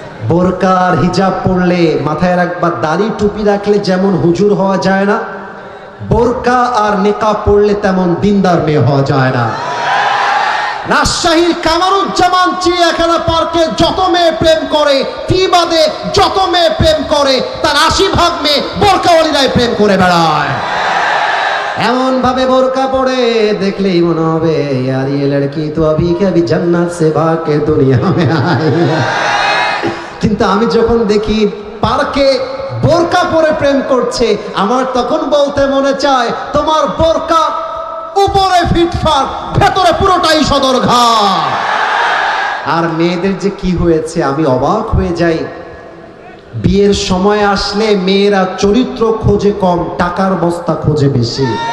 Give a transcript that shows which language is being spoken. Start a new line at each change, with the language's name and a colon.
Bangla: বোরকা আর হিজাব পরলে, মাথায় রাখবার দাড়ি টুপি রাখলে যেমন হুজুর হওয়া যায় না, বোরকা আর নিকাব পরলে তেমন দিনদার মেয়ে হওয়া যায় না। রাজশাহীর কামারুজ্জামান চিড়িয়াখানা পার্কে যত মেয়ে প্রেম করে, ফিবাদে যত মেয়ে প্রেম করে, তার 80% মেয়ে বোরকাওয়ালিরাই প্রেম করে বেড়ায়। এমন ভাবে বোরকা পরে দেখলেই মনে হবে
Hindi: यार ये लड़की तो अभी के अभी जन्नत से भाग के दुनिया में आई।
Bangla: কিন্তু আমি যখন দেখি পার্কে বোরকা পরে প্রেম করছে, আমার তখন বলতে মনে চায় তোমার বোরকা উপরে ফিটফাট, ভেতরে পুরোটাই সদরঘাট। আর মেয়েদের যে কি হয়েছে আমি অবাক হয়ে যাই। বিয়ের সময় আসলে মেয়েরা চরিত্র খোঁজে কম, টাকার বস্তা খোঁজে বেশি।